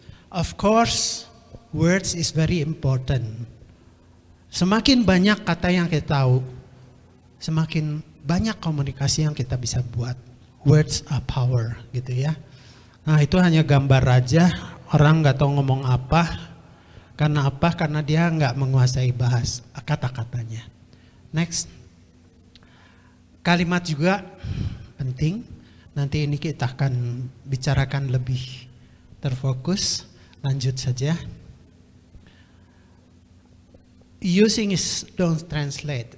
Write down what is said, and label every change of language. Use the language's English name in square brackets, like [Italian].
[English] Of course, words is very important. [Indonesian] Semakin banyak kata yang kita tahu, semakin banyak komunikasi yang kita bisa buat. [English] Words are power, [Indonesian] gitu ya. Nah, itu hanya gambar aja, orang nggak tahu ngomong apa. Karena apa? Karena dia nggak menguasai bahas kata-katanya. Next. Kalimat juga penting. Nanti ini kita akan bicarakan lebih terfokus. Lanjut saja. [English] Using is don't translate.